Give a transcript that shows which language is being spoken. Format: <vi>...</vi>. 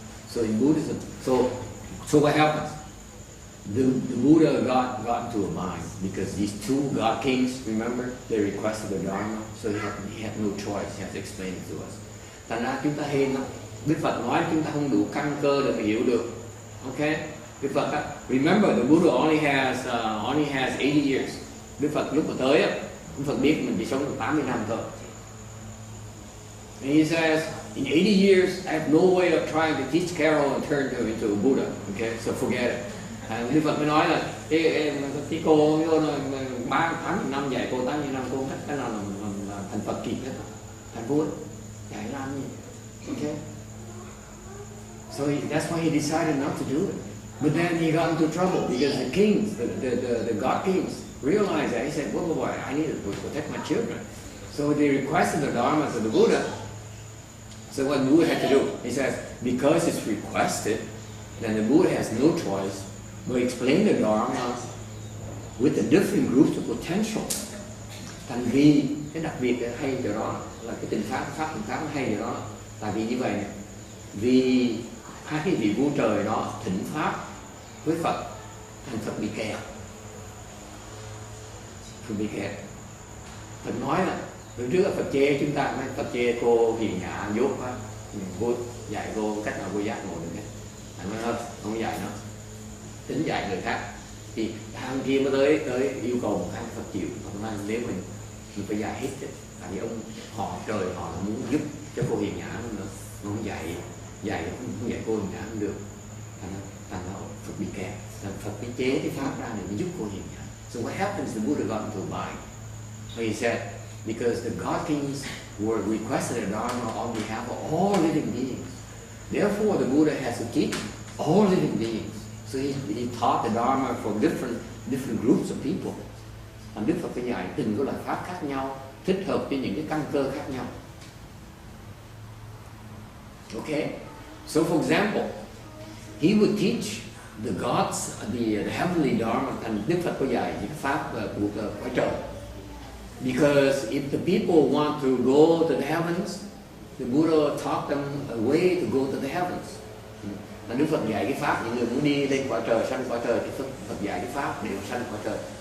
<en>So in Buddhism, so what happens? The Buddha got into a bind because these two God kings, remember, they requested the Dharma, so he had no choice. He has to explain it to us.</en> <vi>Thành ra chúng ta hên lắm. Đức Phật nói chúng ta không đủ căn cơ để mà hiểu được.</vi> <en>Okay?</en> <vi>Đức Phật á,</vi> <en>remember the Buddha only has 80 years.</en> <vi>Đức Phật lúc mà tới á, Đức Phật biết mình chỉ sống được 80 năm thôi.</vi> <en>And he says, in 80 years, I have no way of trying to teach Carol and turn her into a Buddha. Okay, so forget it.</en> <vi>Đức Phật mới nói là cái cô 80 năm dạy cô 80 năm cô hết cái nào là thành Phật kịp hết, thành Buddha dạy làm gì?</vi> <en>Okay. So that's why he decided not to do it. But then he got into trouble because the kings, the God kings, realized that. He said, "Whoa, I need to protect my children." So they requested the Dharma to the Buddha. So what the Buddha had to do, he says, because it's requested, then the Buddha has no choice but explain the Dharma with the different groups of potential.</en> <vi>Thành vì cái đặc biệt hay chỗ đó là cái tình pháp hay chỗ đó, tại vì như vậy này, vì hai cái vị vua trời đó thỉnh pháp với Phật, thành Phật bị kẹt. Phật nói là hồi trước là Phật chê chúng ta, Phật chê cô hiền nhã dốt quá, cô dạy cô cách nào cô giác ngộ được hết, thành nó không dạy nó, tính dạy người khác. Thì thằng kia mới tới yêu cầu một cái Phật chịu, ông nói nếu mình phải dạy hết chứ, tại vì họ trời họ muốn giúp cho cô hiền nhã nữa, nó không dạy không dạy cô hiền nhã không được, thành ra Phật bị kẹt, Phật mới chế cái pháp ra để giúp cô hiền nhã.</vi> <en>So what happens? The Buddha got into a bind. So he said, because the God kings were requested a Dharma on behalf of all living beings, therefore the Buddha has to teach all living beings. So he taught the Dharma for different groups of people.</en> <vi>Và Đức Phật phải dạy từng cái loại pháp khác nhau, thích hợp với những cái căn cơ khác nhau.</vi> <en>Okay? So for example, he would teach the gods, the heavenly Dharma,</en> <vi>thành Đức Phật có dạy những pháp của cõi trời.</vi> <en>Because if the people want to go to the heavens, the Buddha taught them a way to go to the heavens.</en> <vi>Là Đức Phật dạy cái pháp, những người muốn đi lên cõi trời, sanh cõi trời, thì Phật dạy cái pháp để sanh cõi trời.</vi>